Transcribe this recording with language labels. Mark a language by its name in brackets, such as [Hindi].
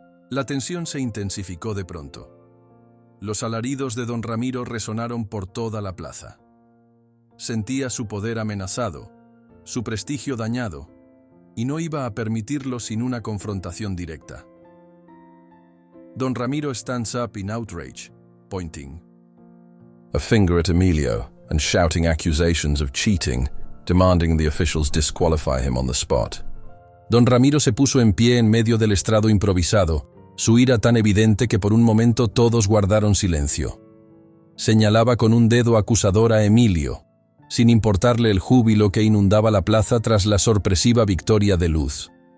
[Spanish] La tensión se intensificó de pronto. Los alaridos de don Ramiro resonaron por toda la plaza. Sentía su poder amenazado, su prestigio dañado, y no iba a permitirlo sin una confrontación directa. [English] Don Ramiro stands up in outrage, pointing a finger at Emilio and shouting accusations of cheating, demanding the officials disqualify him on the spot. [Spanish] Don Ramiro se puso en pie en medio del estrado improvisado, su ira tan evidente que por un momento todos guardaron silencio. Señalaba con un dedo acusador a Emilio, sin importarle el júbilo que inundaba la plaza tras la sorpresiva victoria de Luz.